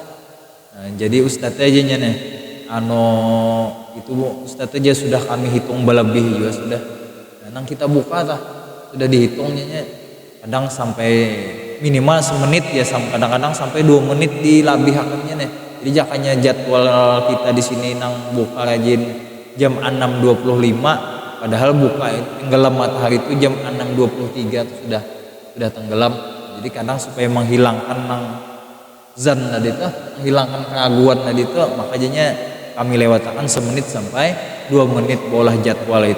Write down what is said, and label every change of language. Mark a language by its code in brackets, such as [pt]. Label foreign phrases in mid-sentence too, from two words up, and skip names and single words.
[id] Nah, jadi ustadz aja nih, itu ustadz aja sudah kami hitung berlebih juga sudah. Nah, nang kita buka tah sudah dihitungnya, kadang sampai minimal semenit ya, kadang-kadang sampai 2 menit dilabihakannya nih. Jadi jakanya jadwal kita di sini nang buka rajin jam 6.25, padahal buka tenggelam matahari itu jam 6.23 itu sudah tenggelam. Jadi kadang supaya menghilangkan nang zan tadi itu, menghilangkan keraguan tadi itu, makanya kami lewatkan semenit sampai 2 menit bolah jadwal itu.